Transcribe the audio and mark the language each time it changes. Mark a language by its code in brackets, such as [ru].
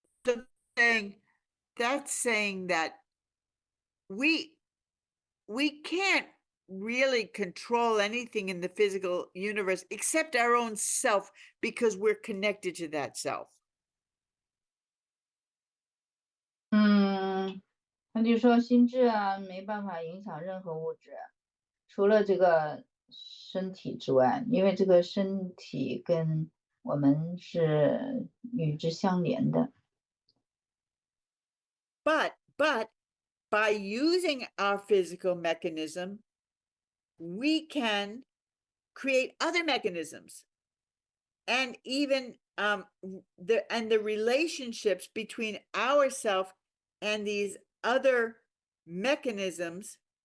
[en] So that's saying that we can't really control anything in the physical universe except our own self, because we're connected to that self. [zh] 他就说心智啊没办法影响任何物质，除了这个身体之外，因为这个身体跟我们是与之相连的。 [en] But by using our physical mechanism, we can create other mechanisms, and even the relationships between ourself and these other mechanisms.